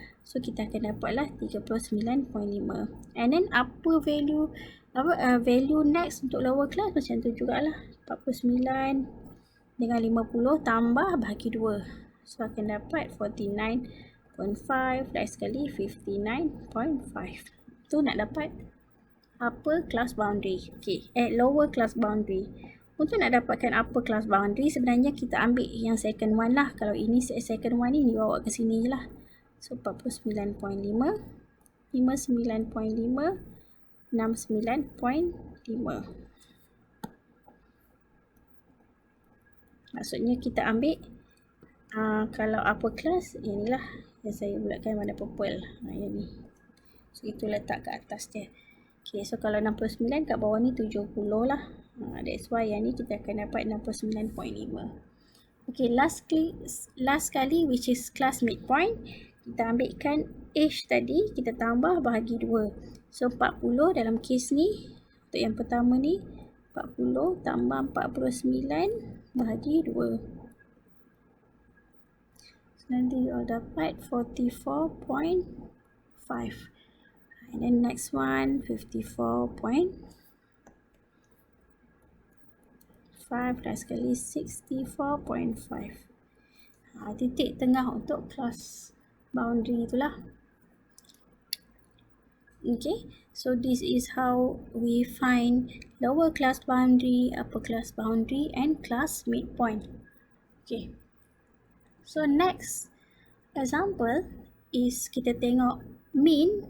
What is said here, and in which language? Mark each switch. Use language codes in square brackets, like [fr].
[ms] So kita akan dapatlah 39.5. [en] And then [ms] apa value next untuk lower class macam tu jugalah. 49 dengan 50 tambah bahagi 2. So akan dapat 49.5. 59.5 dah sekali 59.5. Tu nak dapat upper class boundary. [en] Okay, lower class boundary. [ms] Untuk nak dapatkan upper class boundary, sebenarnya kita ambil yang [en] second one [ms] lah. Kalau ini [en] second one [ms] ni bawa ke sini je lah. So 49.5, 59.5, 69.5. Maksudnya kita ambil kalau upper class, yang ni lah yang saya bulatkan warna purple. Yang ni. So itu letak ke atas dia. Okay, so kalau 69 kat bawah ni 70 lah. [en] That's why [ms] yang ni kita akan dapat 69.5. [en] Okay, last [ms] kali [en] which is class midpoint. [ms] Kita ambilkan age tadi, kita tambah bahagi 2. So 40 dalam kes ni, untuk yang pertama ni, 40 tambah 49 bahagi 2. So nanti [en] you'll [ms] dapat 44.5. [en] And then next one, 54.5 [ms] dah sekali [en] 64.5. [ms] Titik tengah untuk class boundary itulah. [en] Okay, so this is how we find lower class boundary, upper class boundary and class midpoint. Okay, so next example is [ms] kita tengok [en] mean.